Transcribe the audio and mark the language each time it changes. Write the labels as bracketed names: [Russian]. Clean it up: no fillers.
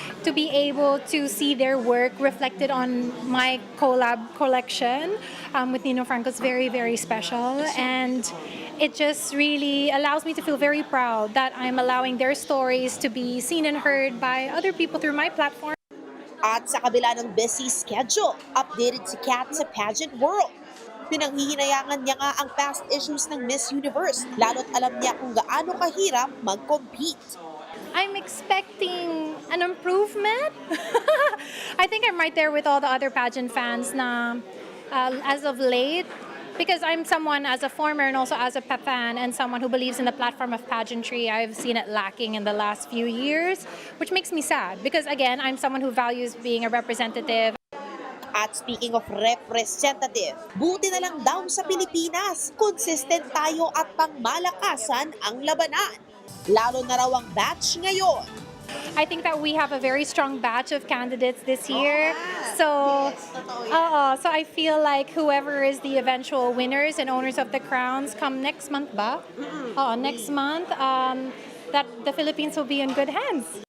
[English] To be able to see their work reflected on my collab collection with Nino Franco is very, very special. And it just really allows me to feel very proud that I'm allowing their stories to be seen and heard by other people through my platform. [Filipino] At sa kabila ng busy schedule, updated si Kat sa pageant world. Pinanghihinayangan niya nga ang past issues ng Miss Universe, lalo't alam niya kung gaano kahirap mag-compete. [English] I'm expecting an improvement. I think I'm right there with all the other pageant fans na as of late, because I'm someone as a former and also as a fan and someone who believes in the platform of pageantry, I've seen it lacking in the last few years, which makes me sad because again, I'm someone who values being a representative. [Filipino] At [English] speaking of representative, [Filipino] buti na lang daw sa Pilipinas, consistent tayo at pangmalakasan ang labanan. Lalo na raw ang batch ngayon. [English] I think that we have a very strong batch of candidates this year. So I feel like whoever is the eventual winners and owners of the crowns come next month ba? Next month, that the Philippines will be in good hands.